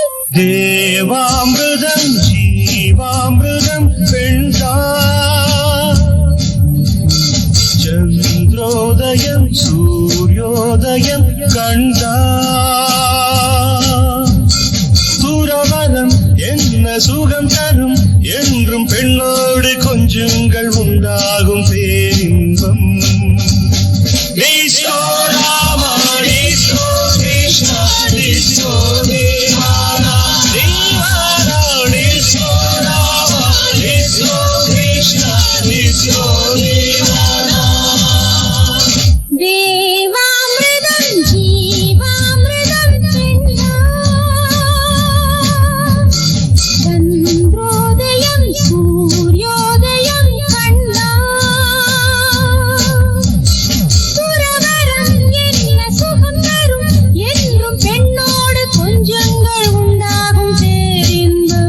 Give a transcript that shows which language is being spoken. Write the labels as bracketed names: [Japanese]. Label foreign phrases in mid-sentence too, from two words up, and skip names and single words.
[Tamil] தேவாமிர்தம் ஜீவாமிர்தம் பெண்தான் சந்திரோதயம் சூரியோதயம் கண்டான் துறவரம் என்ன சுகம் தரும் என்றும் பெண்ணோடு கொஞ்சங்கள் உண்டாகும் பேரின்பம் [English] Disco Rama, Disco Krishna, Disco Devana, Devana, Disco Rama, Disco Krishna, Disco Devana. [Tamil] தேவாமிர்தம் ஜீவாமிர்தம் பெண்ணான் சந்திரோதயம் சூரியோதயம் கண்டான் துறவரம் என்ன சுகம் தரும் என்றும் பெண்ணோடு கொஞ்சங்கள் உண்டாகும் பேரின்பம்